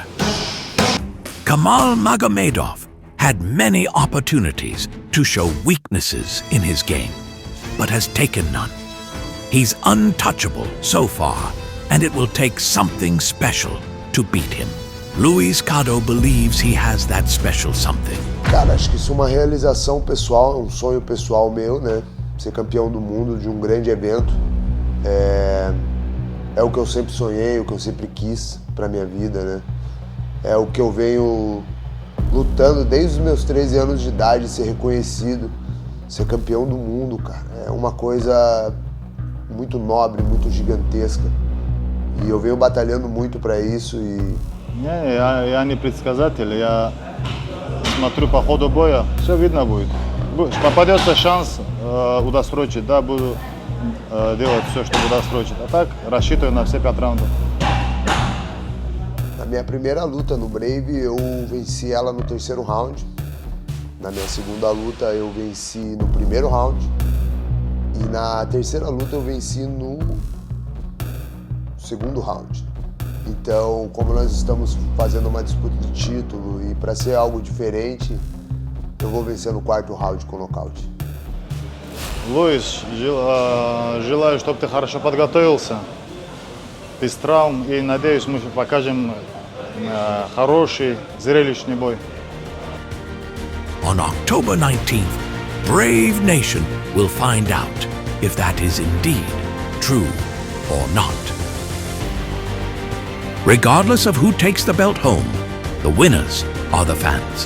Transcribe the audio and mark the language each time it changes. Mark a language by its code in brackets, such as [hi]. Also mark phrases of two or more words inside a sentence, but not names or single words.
[en] Kamal Magomedov had many opportunities to show weaknesses in his game, but has taken none. He's untouchable so far, and it will take something special to beat him. Luiz Cado believes he has that special something. [pt] Cara, acho que isso é uma realização pessoal, um sonho pessoal meu, né? Ser campeão do mundo de um grande evento. É o que eu sempre sonhei, o que eu sempre quis pra minha vida, né? É o que eu venho lutando desde os meus 13 anos de idade, ser reconhecido, ser campeão do mundo, cara. É uma coisa muito nobre, muito gigantesca. E eu venho batalhando muito pra isso и... [ru] Я не предсказатель, я смотрю по ходу боя, все видно будет. Попадется шанс удосрочить, да, буду делать все, чтобы удосрочить. А так, рассчитываю на все 5 раундов. [pt] Na minha primeira luta no Brave, eu venci ela no 3º round. Na minha segunda luta, eu venci no 1º round. E na 3ª luta, eu venci no 2º round. Então, como nós estamos fazendo uma disputa de título e para ser algo diferente, eu vou vencer no 4º round com nocaute. [ru] Луис, желаю, чтобы ты хорошо подготовился, без травм, и надеюсь, мы покажем хороший, зрелищный бой. [en] On October 19th, Brave Nation will find out if that is indeed true or not. Regardless of who takes the belt home, the winners are the fans.